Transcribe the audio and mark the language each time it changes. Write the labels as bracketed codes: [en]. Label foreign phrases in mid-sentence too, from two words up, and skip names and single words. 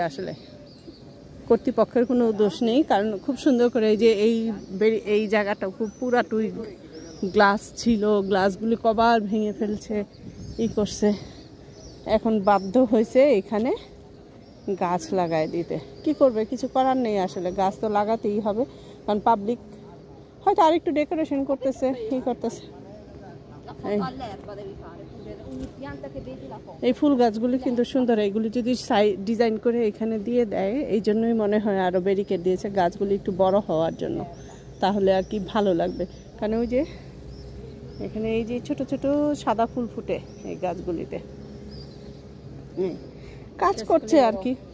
[bn] আসলে কর্তৃপক্ষের কোনো দোষ নেই, কারণ খুব সুন্দর করে এই যে এই জায়গাটা খুব পুরাটুই গ্লাস ছিল, গ্লাসগুলি কবার ভেঙে ফেলছে, করছে। এখন বাধ্য হয়েছে এখানে গাছ লাগায় দিতে। কি করবে, কিছু করার নেই আসলে, গাছ তো লাগাতেই হবে, কারণ পাবলিক হয়তো আরেকটু ডেকোরেশন করতেছে, করতেছে। [it] All'erba devi fare, ogni pianta che vedi la foto. [bn] এই ফুল গাছগুলি কিন্তু সুন্দর, এইগুলি যদি ডিজাইন করে এখানে দিয়ে দেয়, এই জন্যই মনে হয় আরো ব্যারিকেড দিয়েছে, গাছগুলি একটু বড় হওয়ার জন্য, তাহলে আর কি ভালো লাগবে। কারণ ওই যে এখানে এই যে ছোট ছোট সাদা ফুল ফুটে এই গাছগুলিতে, কাজ করছে আর কি।